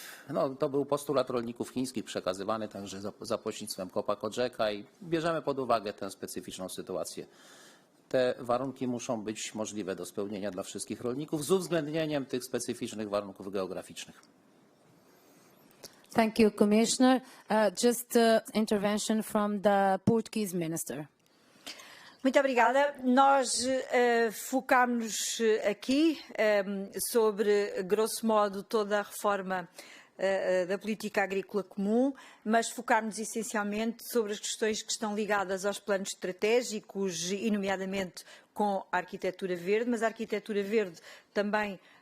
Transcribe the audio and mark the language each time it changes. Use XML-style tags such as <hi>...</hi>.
<pl>no, to był postulat rolników chińskich przekazywany także za pośrednictwem Kopa Kodżeka i bierzemy pod uwagę tę specyficzną sytuację. Te warunki muszą być możliwe do spełnienia dla wszystkich rolników z uwzględnieniem tych specyficznych warunków geograficznych.</pl> <en>Thank you, Commissioner. Just intervention from the Portuguese Minister.</en> <pt>Muito obrigada. Nós focámos-nos aqui sobre, grosso modo, toda a reforma da política agrícola comum, mas focámos-nos essencialmente sobre as questões que estão ligadas aos planos estratégicos e, nomeadamente, com a arquitetura verde, mas a arquitetura verde também</pt>